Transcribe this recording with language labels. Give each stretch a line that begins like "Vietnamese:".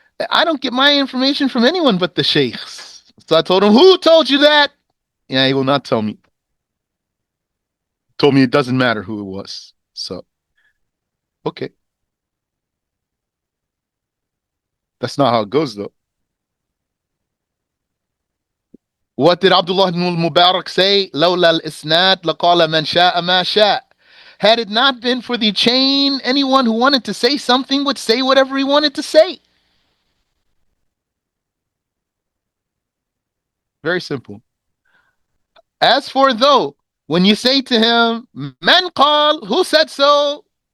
English: I don't get my information from anyone but the sheikhs. So I told him, who told you that? Yeah, he will not tell me. Told me it doesn't matter who it was. So, okay. That's not how it goes, though. What did Abdullah ibn al-Mubarak say?
Arabic: لولا الإسناد لقال من شاء ما شاء.
English: Had it not been for the chain, anyone who wanted to say something would say whatever he wanted to say. Very simple. As for though, when you say to him,
Arabic: man qal,
English: who said so?